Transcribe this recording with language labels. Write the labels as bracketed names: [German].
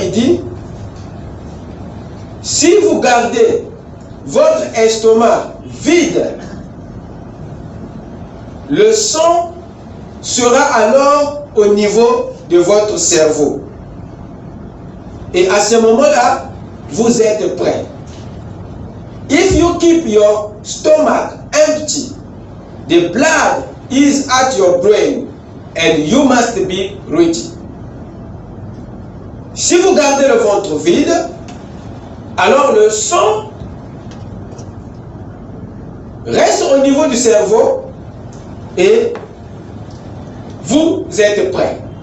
[French] Il dit: si vous gardez votre estomac vide, le sang sera alors au niveau de votre cerveau. Et à ce moment-là, vous êtes prêt. [English] If you keep your stomach empty, the blood is at your brain and you must be ready. [French] Si vous gardez le ventre vide, alors le sang reste au niveau du cerveau et vous êtes prêt.